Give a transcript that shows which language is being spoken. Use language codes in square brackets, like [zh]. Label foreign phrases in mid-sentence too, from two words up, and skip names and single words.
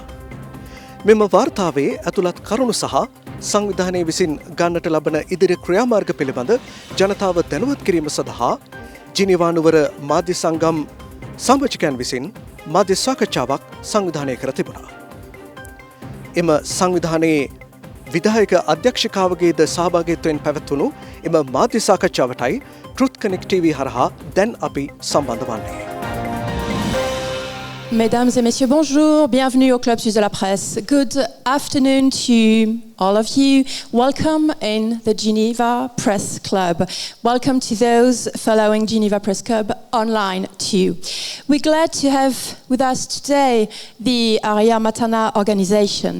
[si] මෙම වාර්තාවේ ඇතුළත් කරුණු සහ සංවිධානය විසින් ගන්නට ලබන ඉදිරි ක්‍රියාමාර්ග පිළිබඳ ජනතාව දැනුවත් කිරීම සඳහා ජිනීවා නුවර මාධ්‍ය සංගම් සමාජිකයන් විසින් මාධ්‍ය සාකච්ඡාවක් සංවිධානය කර තිබුණා. එම සංවිධානයේ විධායක අධ්‍යක්ෂකාවගේද සහභාගීත්වයෙන් පැවැත්වුණු එම මාධ්‍ය සාකච්ඡාවටයි TruthConnectTV හරහා දැන් අපි සම්බන්ධ වන්නේ. [fr] Mesdames et messieurs, bonjour. Bienvenue au Club Suisse de la Presse. [en] Good afternoon to all of you. Welcome in the Geneva Press Club. Welcome to those following Geneva Press Club online too. We're glad to have with us today the Arya Matana organization.